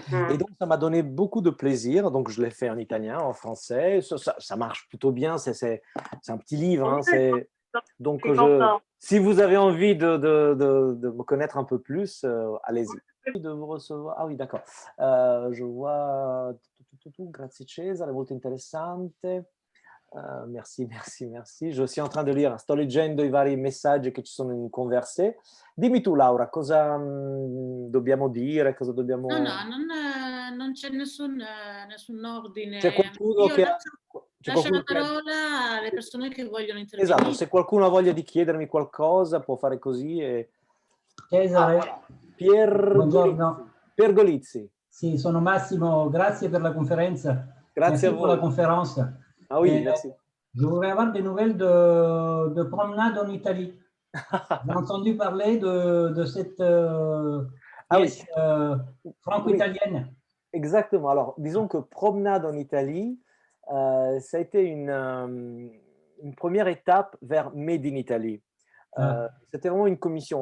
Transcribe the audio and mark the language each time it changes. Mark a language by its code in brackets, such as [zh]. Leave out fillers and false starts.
[fr] Et donc, ça m'a donné beaucoup de plaisir. Donc, je l'ai fait en italien, en français. Ça marche plutôt bien. C'est un petit livre. Hein, donc, si vous avez envie de me connaître un peu plus, allez-y. De vous recevoir. Ah oui, d'accord. Je vois. [it] Grazie Cesare, molto interessante. [fr] Merci. Je suis en train de lire, [it] sto leggendo i vari messaggi che ci sono in converse. Dimmi tu, Laura, cosa dobbiamo dire, cosa dobbiamo... No, non c'è nessun ordine. C'è qualcuno Io che lascio la parola alle persone che vogliono Esatto, intervenire. se qualcuno ha voglia di chiedermi qualcosa può fare così. Cesare, buongiorno. Pergolizzi. Sì, sono Massimo, grazie per la conferenza. Grazie a [fr] Merci pour la [it] voi. [fr] conférence. Ah oui, merci. Je voudrais avoir des nouvelles de promenade en Italie. J'ai entendu parler de cette pièce franco-italienne. Oui, exactement. Alors, disons que Promenade en Italie, ça a été une première étape vers Made in Italy. C'était vraiment une commission.